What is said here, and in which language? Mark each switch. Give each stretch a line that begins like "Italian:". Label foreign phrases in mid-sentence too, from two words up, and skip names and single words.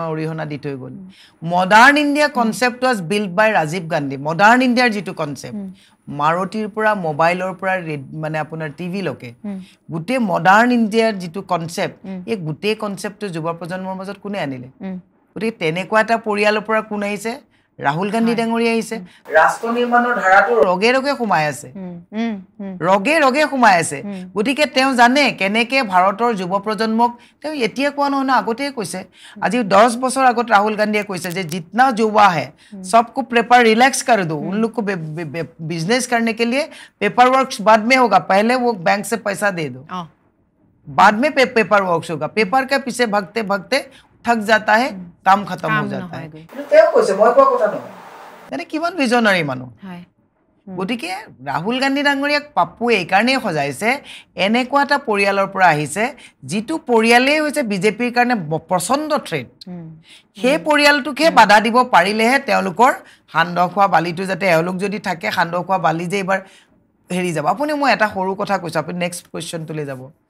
Assamese: অৰিহণা দি থৈ গ'ল
English: Modern India concept was built by
Assamese: ৰাজীৱ গান্ধী মডাৰ্ণ ইণ্ডিয়াৰ যিটো কনচেপ্ট মাৰুতিৰ পৰা মোবাইলৰ পৰা মানে আপোনাৰ টিভিলৈকে গোটেই মডাৰ্ণ ইণ্ডিয়াৰ যিটো কনচেপ্ট এই গোটেই কনচেপ্টটো যুৱ প্ৰজন্মৰ মাজত কোনে আনিলে গতিকে তেনেকুৱা এটা পৰিয়ালৰ পৰা কোন আহিছে ৰাহুল গান্ধী ডাঙৰীয়া আহিছে ৰাষ্ট্ৰ নিৰ্মাণৰ ধাৰাটো ৰগে ৰগে সোমাই আছে গতিকে তেওঁ জানে কেনেকে ভাৰতৰ যুৱ প্ৰজন্মক তেওঁ এতিয়া কোৱা নহয় আগতেই কৈছে আজি 10 বছৰ আগত ৰাহুল গান্ধীয়ে কৈছে যে
Hindi: जितना युवा है सबको पेपर रिलैक्स कर दो उन लोग को बिजनेस करने के लिए पेपर वर्क बाद में होगा पहले वो बैंक से पैसा दे दो बाद में पेपर वर्क होगा पेपर के पीछे भागते भागते थक जाता है काम खत्म हो जाता है
Assamese: তেওঁ কৈছে মই কোৱা কথা নহয় মানে কিমান ভিজনাৰী মানুহ গতিকে ৰাহুল গান্ধী ডাঙৰীয়াক পাপ্পু এই কাৰণেই সজাইছে এনেকুৱা এটা পৰিয়ালৰ পৰা আহিছে যিটো পৰিয়ালেই হৈছে বিজেপিৰ কাৰণে প্ৰচণ্ড থ্ৰেট সেই পৰিয়ালটোকে বাধা দিব পাৰিলেহে তেওঁলোকৰ সান্দহ খোৱা বালিটো যাতে এওঁলোক যদি থাকে সান্দহ খোৱা বালি যে এইবাৰ হেৰি যাব আপুনি মই এটা সৰু কথা কৈছোঁ আপুনি নেক্সট কুৱেশ্যনটোলৈ যাব